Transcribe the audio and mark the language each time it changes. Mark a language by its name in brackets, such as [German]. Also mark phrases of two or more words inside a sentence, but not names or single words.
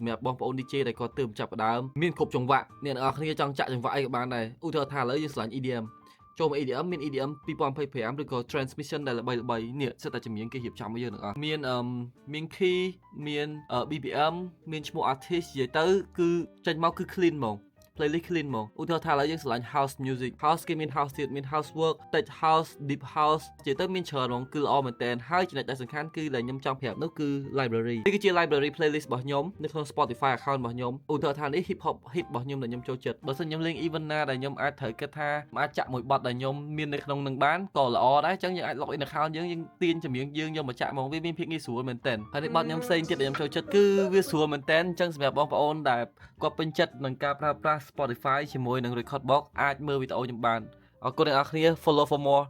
[Khmer] សម្រាប់បងប្អូន DJ ដែលគាត់ទើបចាប់ផ្ដើមមានគ្រប់ចង្វាក់អ្នកនរគ្នាចង់ចាក់ចង្វាក់អីក៏បានដែរឧទាហរណ៍ថាឥឡូវយើងឆ្លាញ់ EDM ចូលមក EDM មាន EDM 2025ឬក៏ Transmission ដែលល្បីៗនេះសិតតែចម្រៀងគេរៀបចំឲ្យយើងទាំងអស់មាន key មាន BPM មានឈ្មោះ artist និយាយទៅគឺចេញមកគឺ clean ហ្មង [English] playlist clean [Khmer] មកឧទាហរណ៍ថាឥឡូវយើងឆ្លាញ់ [English] house music [Khmer] house គេមាន house ទៀតមាន [English] house work tech house deep house [Khmer] និយាយទៅមានច្រើនហ្មង គឺល្អមែនតើហើយចំណុចដែលសំខាន់គឺដែលខ្ញុំចង់ប្រាប់នោះគឺ library នេះគឺជា [English] library playlist [Khmer] របស់ខ្ញុំនៅក្នុង [English] Spotify account [Khmer] របស់ខ្ញុំឧទាហរណ៍ថានេះ [English] hip hop hit [Khmer] របស់ខ្ញុំដែលខ្ញុំចូលចិត្តបើសិនខ្ញុំលេង event ណាដែលខ្ញុំអាចត្រូវគិតថាអាចចាក់មួយបទដែលខ្ញុំមាននៅក្នុងនឹងបានក៏ល្អដែរអញ្ចឹងយើងអាច [English] log in account [Khmer] យើងទាញចម្រៀងយើងយកមកចាក់មកវាមានភាពងាយស្រួលមែនតើហើយនេះបទខ្ញុំផ្សេងទៀតដែលខ្ញុំចូលចិត្តគឺវាស្រួលមែនតើអញ្ចឹងសម្រាប់បងប្អូនដែលគាត់ពេញចិត្តនឹងការប្រើប្រាស់ Spotify ជាមួយនឹង Record Box អាចមើលវីដេអូខ្ញុំបានអរគុណអ្នកនរគ្នា [English] follow for more